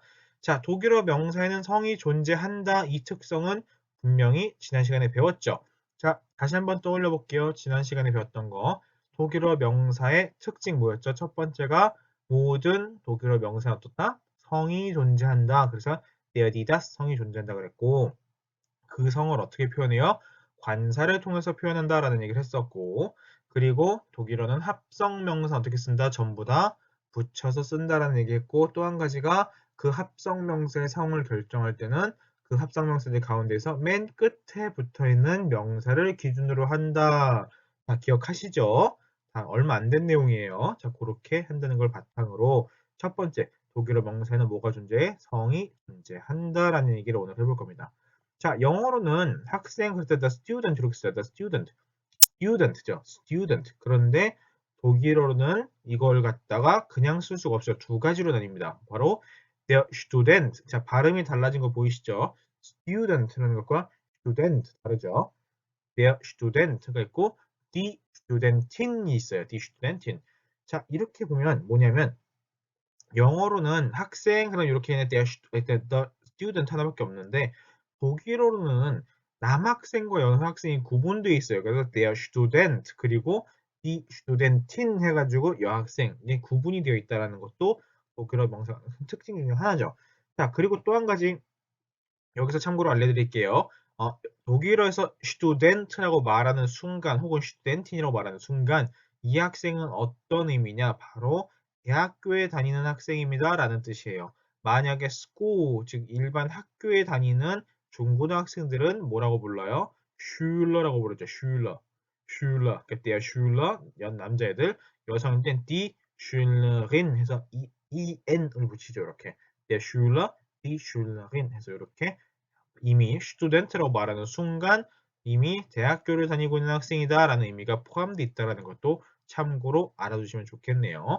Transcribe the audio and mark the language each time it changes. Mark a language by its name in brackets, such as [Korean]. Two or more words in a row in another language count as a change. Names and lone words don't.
[Korean] 자, 독일어 명사에는 성이 존재한다. 이 특성은 분명히 지난 시간에 배웠죠. 자, 다시 한번 떠올려 볼게요. 지난 시간에 배웠던 거. 독일어 명사의 특징 뭐였죠? 첫 번째가 모든 독일어 명사는 어떻다? 성이 존재한다. 그래서 [German] der, die, das [Korean] 성이 존재한다 그랬고 그 성을 어떻게 표현해요? 관사를 통해서 표현한다라는 얘기를 했었고 그리고 독일어는 합성명사 어떻게 쓴다? 전부 다 붙여서 쓴다라는 얘기했고 또 한 가지가 그 합성명사의 성을 결정할 때는 그 합성명사들 가운데서 맨 끝에 붙어있는 명사를 기준으로 한다. 다 기억하시죠? 다 얼마 안 된 내용이에요. 자, 그렇게 한다는 걸 바탕으로 첫 번째 독일어 명사에는 뭐가 존재해? 성이 존재한다라는 얘기를 오늘 해볼 겁니다. 자, 영어로는 학생 그럴 때 [English] the student [Korean] 이렇게 써요. [English] the student. student죠. student. [Korean] 그런데 독일어로는 이걸 갖다가 그냥 쓸 수가 없어요. 두 가지로 나뉩니다. 바로 [German] der Student. [Korean] 자, 발음이 달라진 거 보이시죠? student라는 것과 student 다르죠. [German] der Student [Korean] 가 있고 [German] die Studentin [Korean] 이 있어요. [German] die Studentin. [Korean] 자, 이렇게 보면 뭐냐면 영어로는 학생 그럼 이렇게 있는 [English] the student [Korean] 하나밖에 없는데 독일어로는 남학생과 여학생이 구분되어 있어요. 그래서 [German] der Student [Korean] 그리고 [German] die Studentin [Korean] 해가지고 여학생 이게 구분이 되어 있다는 것도 독일어 명사 특징 중에 하나죠. 자, 그리고 또 한 가지 여기서 참고로 알려드릴게요. 독일어에서 student라고 말하는 순간 혹은 studentin이라고 말하는 순간 이 학생은 어떤 의미냐? 바로 대학교에 다니는 학생입니다. 라는 뜻이에요. 만약에 school, 즉 일반 학교에 다니는 중고등학생들은 뭐라고 불러요? Schüler라고 부르죠. [German] Schüler. Schüler. 그러니까 der Schüler, [Korean] 남자애들. 여성일 땐 [German] die Schülerin [Korean] 해서 en을 붙이죠. 이렇게. [German] der Schüler, die Schülerin [Korean] 해서 이렇게 이미 student라고 말하는 순간 이미 대학교를 다니고 있는 학생이다 라는 의미가 포함되어 있다는 것도 참고로 알아두시면 좋겠네요.